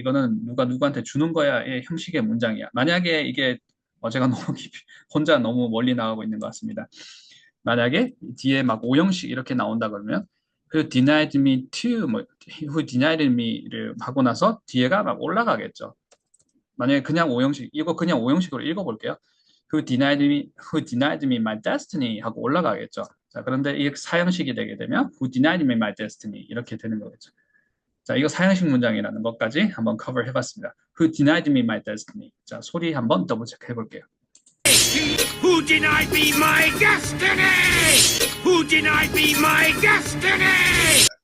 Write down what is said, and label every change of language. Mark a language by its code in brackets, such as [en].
[ko] 이거는 누가 누구한테 주는 거야의 형식의 문장이야. 만약에 이게 제가 너무 혼자 너무 멀리 나가고 있는 것 같습니다. 만약에 뒤에 막 5형식 이렇게 나온다 그러면 [en] who denied me to, who denied me [ko] 를 하고 나서 뒤에가 막 올라가겠죠. 만약에 그냥 5형식, 이거 그냥 5형식으로 읽어볼게요. [en] who denied me my destiny [ko] 하고 올라가겠죠. 자, 그런데 이 4형식이 되게 되면 [en] who denied me my destiny [ko] 이렇게 되는 거겠죠. 자, 이거 4형식 문장이라는 것까지 한번 커버 해봤습니다. [en] Who denied me my destiny. [ko] 자, 소리 한번 더블 체크 해볼게요. [en] Who denied me my destiny? Who denied me my destiny?